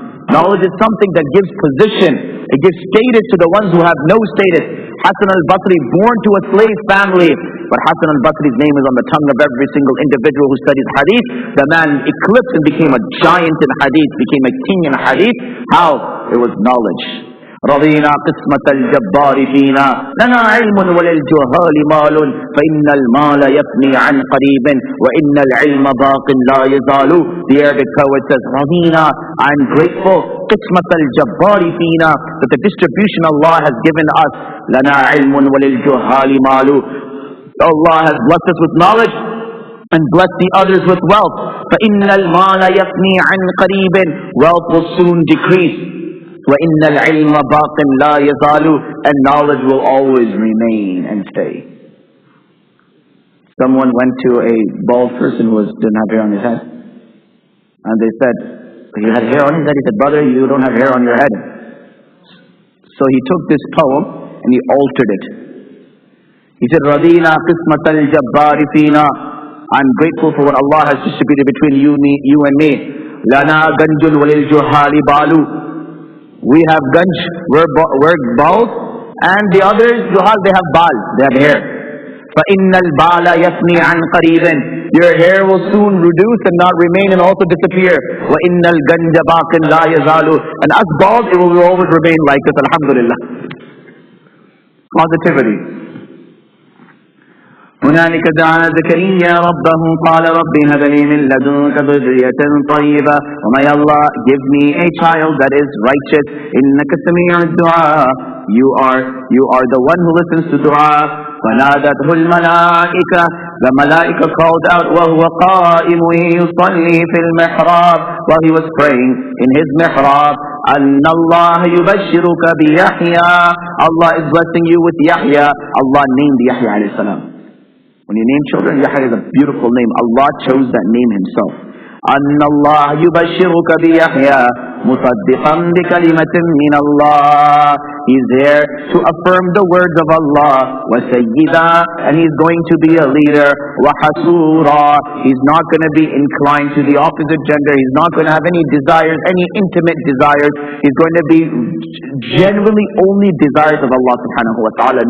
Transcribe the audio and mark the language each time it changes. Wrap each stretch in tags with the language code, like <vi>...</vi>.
<en>Knowledge is something that gives position. It gives status to the ones who have no status. Hassan al-Basri, born to a slave family, but Hassan al-Basri's name is on the tongue of every single individual who studies hadith. The man eclipsed and became a giant in hadith, became a king in hadith. How? It was knowledge.</en> <ar>رضينا قسمة الجبار فينا لنا علم وللجهال مال فإن المال يفني عن قريب وإن العلم باق لا يزال.</ar> <en>The Arabic poet says,</en> <ar>رضينا,</ar> <en>I'm grateful,</en> <ar>قسمة الجبار فينا,</ar> <en>that the distribution Allah has given us.</en> <ar>لنا علم وللجهال مال.</ar> <en>Allah has blessed us with knowledge and blessed the others with wealth.</en> <ar>فإن المال يفني عن قريب.</ar> <en>Wealth will soon decrease.</en> <ar>وَإِنَّ الْعِلْمَ بَاقٍ لَا يَزَالُ.</ar> <en>And knowledge will always remain and stay. Someone went to a bald person who didn't have hair on his head. And they said, you had hair on his head? He said, brother, you don't have hair on your head. So he took this poem and he altered it.</en> <ar>He said, رَضِينَا قِسْمَةَ الْجَبَّارِ فِينَا.</ar> <en>I'm grateful for what Allah has distributed between you and me.</en> <ar>لَنَا غَنْجٌ وَلِلْجُهَالِ بَالُ.</ar> <en>We have ganj, we're bald, and the others, juhal, they have bal, they have hair.</en> <ar>فَإِنَّ الْبَالَ يَفْنِي عَنْ قَرِيبٍ.</ar> <en>Your hair will soon reduce and not remain and also disappear.</en> <ar>وَإِنَّ الْغَنْجَ بَاقٍ لَا يَزَالُ.</ar> <en>And us bald, it will always remain like this, alhamdulillah. Positivity.</en> <ar>هنالك دعا زكريا ربه قال رب هب لي من لدنك ذرية طيبة.</ar> <en>Oh my Allah, give me a child that is righteous.</en> <ar>إنك سميع الدعاء.</ar> <en>You are the one who listens to dua.</en> <ar>فنادته الملائكة.</ar> <en>The malaika called out</en> <ar>وهو قائم يصلي في المحراب.</ar> <en>While he was praying in his mihrab.</en> <ar>أن الله يبشرك بيحيى.</ar> <en>Allah is blessing you with Yahya. Allah named Yahya alayhi salam. When you name children, Yahya is a beautiful name. Allah chose that name himself.</en> <ar>أن الله يبشرك بيحيى مصدقا بكلمة من الله.</ar> <en>He's here to affirm the words of Allah. وسيدا, and he's going to be a leader. وحسورا, he's not going to be inclined to the opposite gender. He's not going to have any desires, any intimate desires. He's going to be genuinely only desires of Allah subhanahu wa ta'ala.</en>